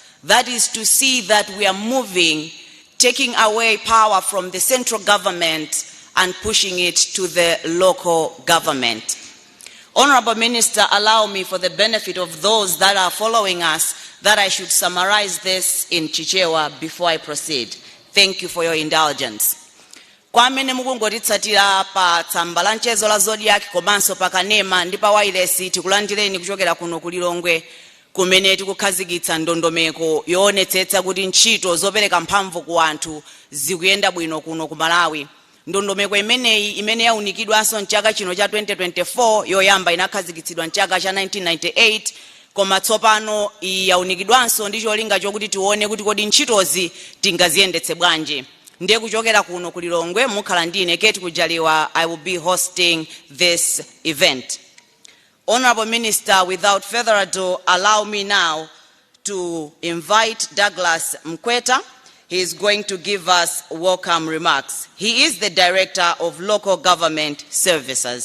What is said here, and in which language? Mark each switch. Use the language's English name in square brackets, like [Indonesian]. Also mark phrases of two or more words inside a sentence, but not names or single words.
[English] That is to see that we are moving, taking away power from the central government and pushing it to the local government. Honorable Minister, allow me, for the benefit of those that are following us, that I should summarize this in Chichewa before I proceed. Thank you for your indulgence. [Nyanja] Kwa mene mukungotitsatira pa tsamba la nchezo la Zodiac komanso pakanema ndi pa wireless tikulandireni kuchokera kuno ku Lilongwe kumene tikukhazikitsa ndondomeko yoonetsetsa kuti ntchito zopereka mphamvu ku anthu zikuyenda bwino kuno ku Malawi. Ndondomeko imeneyi imene yaunikidwanso mchaka chino cha 2024 yoyamba inakhazikitsidwa mchaka cha 1998 koma tsopano yaunikidwanso ndi cholinga chokuti tione kuti kodi ntchitozi tingaziyendetse bwanji. Ndiye kuchokera kuno ku Lilongwe mukhala ndine Kate Kujaliwa, [English] I will be hosting this event. Honorable Minister, without further ado, allow me now to invite Douglas Mkweta. He is going to give us welcome remarks. He is the Director of Local Government Services.